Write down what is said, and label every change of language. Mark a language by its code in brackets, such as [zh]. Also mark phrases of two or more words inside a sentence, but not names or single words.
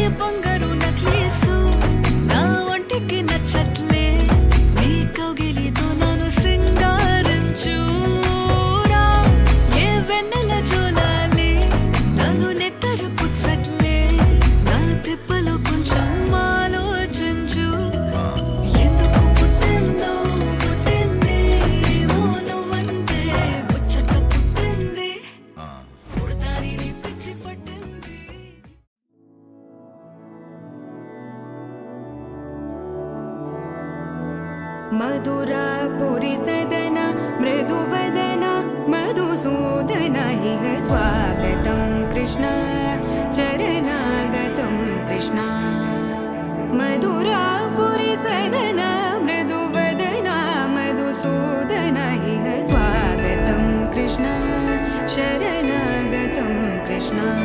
[te] బంగారు నక్లీసు నా ఒంటికి నచ్చట్లే నీ కౌగిలితో నన్ను సింగారించురా ఏ వెన్నెల జోలాలి నన్ను నెత్తరు పుచ్చట్లే నా తిప్పలు కొంచెం ఆలోచించు ఎందుకు పుట్టిందో పుట్టింది ఏమో నువ్వంటే ముచ్చట పుట్టింది పుడతాని నీ పిచ్చి పట్టింది [sa] मधुरापुरी सदन मृदुवदन मधुसूदन इह स्वागतं कृष्ण चरणागतं कृष्ण मधुरापुरी सदन मृदुवदन मधुसूदन इह स्वागतं कृष्ण शरणागतं कृष्ण